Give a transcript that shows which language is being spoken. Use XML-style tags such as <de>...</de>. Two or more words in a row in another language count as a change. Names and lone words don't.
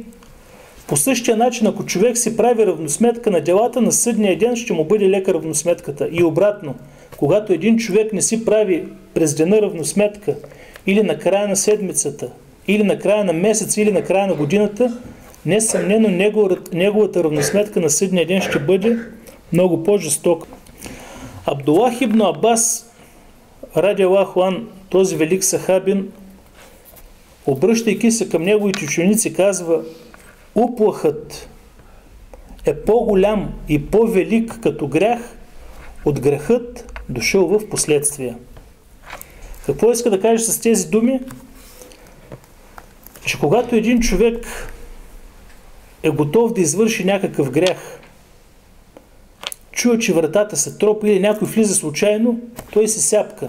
<bg>По същия начин, ако човек си прави равносметка на делата, на съдния ден ще му бъде лека равносметката. И обратно, когато един човек не си прави през деня равносметка, или на края на седмицата, или на края на месеца, или на края на годината, несъмнено неговата равносметка на съдния ден ще бъде много по-жестока.</bg> <ar>Абдуллах ибн Аббас, رضي الله عن,</ar> <bg>този велик сахабин, обръщайки се към неговите ученици, казва: уплахът е по-голям и по-велик като грях от грехът, дошъл в последствия. Какво иска да каже с тези думи? Че когато един човек е готов да извърши някакъв грях, чува, че вратата се тропа или някой влиза случайно, той се сяпка.</bg>